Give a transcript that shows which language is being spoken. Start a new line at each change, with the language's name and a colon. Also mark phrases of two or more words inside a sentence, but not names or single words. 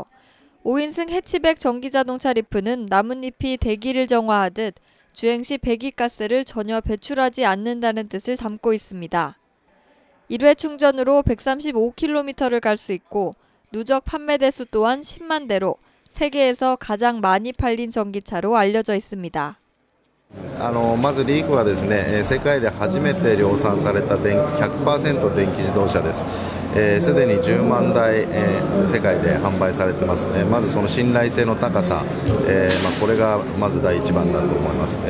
Korean: 5인승 해치백 전기자동차 리프는 나뭇잎이 대기를 정화하듯 주행 시 배기가스를 전혀 배출하지 않는다는 뜻을 담고 있습니다. 1회 충전으로 135km를 갈 수 있고 누적 판매 대수 또한 10만 대로 세계에서 가장 많이 팔린 전기차로 알려져 있습니다.
Japanese: まずリーフはですね、世界で初めて量産された100% 電気自動車です。すでに10万台、世界で販売されています。まずその信頼性の高さ、これがまず第一番だと思います。